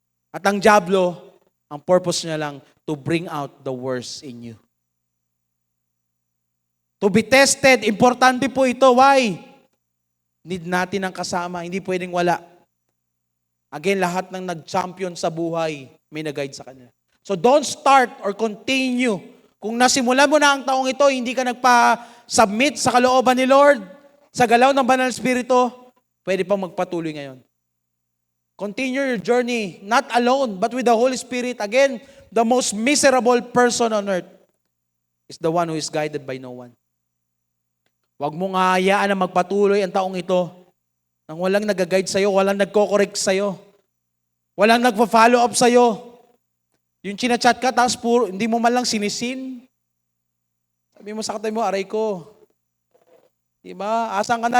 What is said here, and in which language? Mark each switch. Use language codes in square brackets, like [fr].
[tl] At ang diablo, ang purpose niya lang, [en] to bring out the worst in you. To be tested, [tl] importante po ito. [en] Why? [tl] Need natin ang kasama, hindi pwedeng wala. Again, lahat ng nag-champion sa buhay, may nag-guide sa kanila. [en] So don't start or continue. [tl] Kung nasimulan mo na ang taong ito, hindi ka nagpa-submit sa kalooban ni Lord, sa galaw ng Banal Espiritu, pwede pang magpatuloy ngayon. [en] Continue your journey, not alone, but with the Holy Spirit. Again, the most miserable person on earth is the one who is guided by no one. [tl] Huwag mong hayaan na magpatuloy ang taong ito nang walang nag-guide sa'yo, walang nagko-correct sa'yo, walang nagpa-follow up sa'yo. Yung chinachat ka, tapos hindi mo man lang sinisin. Sabi mo sa katay mo, aray ko. Diba? Asan ka na?